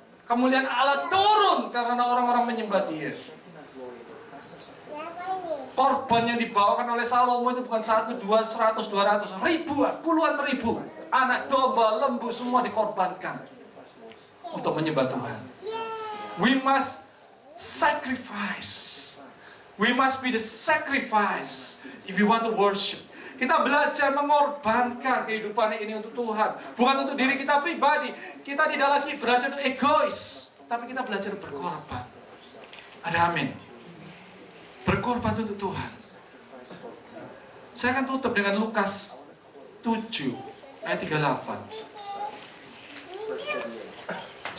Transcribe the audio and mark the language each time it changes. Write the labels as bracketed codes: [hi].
[id] Kemuliaan Allah turun karena orang-orang menyembah Dia. Korban yang dibawakan oleh Salomo itu bukan 1, 2, 100, 200, ribuan, puluhan ribu. Anak domba, lembu semua dikorbankan untuk menyembah Tuhan. [en] We must sacrifice. We must be the sacrifice if we want to worship. [id] Kita belajar mengorbankan kehidupan ini untuk Tuhan, bukan untuk diri kita pribadi. Kita tidak lagi belajar untuk egois, tapi kita belajar berkorban. Ada amin. Berkorban untuk Tuhan. Saya akan tutup dengan Lukas 7 ayat 38.